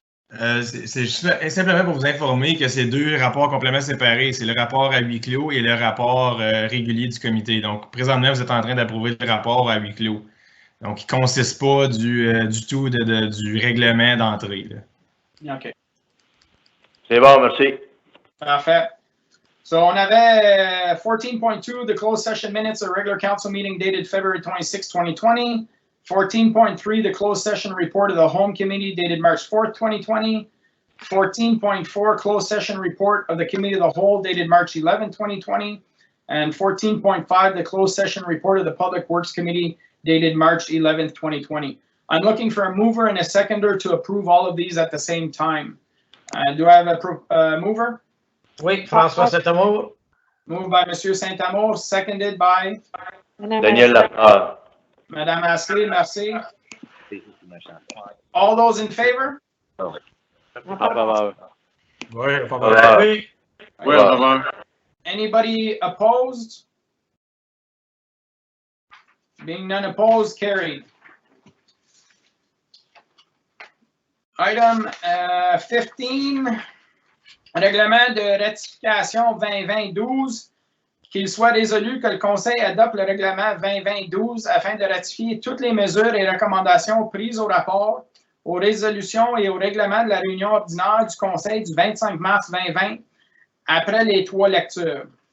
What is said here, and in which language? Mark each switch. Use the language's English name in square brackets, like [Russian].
[French] C'est simplement pour vous informer que c'est 2 rapports complètement séparés. C'est le rapport à huis clos et le rapport régulier du comité. Donc, présentement, vous êtes en train d'approuver le rapport à huis clos. Donc, il ne consiste pas du tout du règlement d'entrée. OK. C'est bon, merci. Parfait. [English] So, [French] on avait [English] 14.2, the closed session minutes of regular council meeting dated February 26, 2020. 14.3, the closed session report of the home committee dated March 4th, 2020. 14.4, closed session report of the committee of the whole dated March 11, 2020. And 14.5, the closed session report of the public works committee dated March 11th, 2020. I'm looking for a mover and a seconder to approve all of these at the same time. Do I have a mover? [French] Oui, François Saint-Amour. [English] Moved by Monsieur Saint-Amour, seconded by Daniel Laprade. Madame Astley, [French] merci. [English] All those in favor? [French] En faveur. Oui, En faveur. Oui. Oui, en faveur. [English] Anybody opposed? Being none opposed, carried. [French] Item 15, règlement de ratification 2020-12, qu'il soit résolu que le Conseil adopte le règlement 2020-12 afin de ratifier toutes les mesures et recommandations prises au rapport, aux résolutions et au règlement de la réunion ordinaire du Conseil du 25 mars 2020 après les 3 lectures.